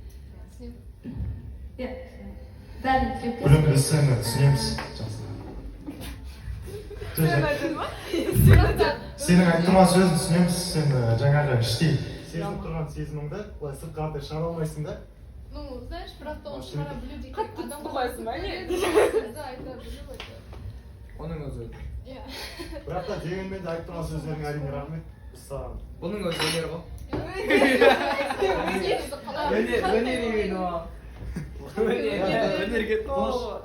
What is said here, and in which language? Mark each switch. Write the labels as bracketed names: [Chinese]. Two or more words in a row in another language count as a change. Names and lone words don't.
[Kazakh] Иә, бәрін тілеп Білім біз сені түсінеміз. Сенің айтылған сөзін түсінеміз, сен жаңағы іштей сезініп тұрған сезіміңді былай сыртқа шығара алмайсың да. [Russian] Ну, знаешь, правда, [Kazakh] он шығара білу деген. Қатты тұтқылайсың ба, не? Да, айта білу это. Оның өзі. Иә. Бірақ та дегенмен де айтып тұрған сөздерің әрине рахмет. Біз саған. Бұның өзі өнер ғой. Өнерге тош.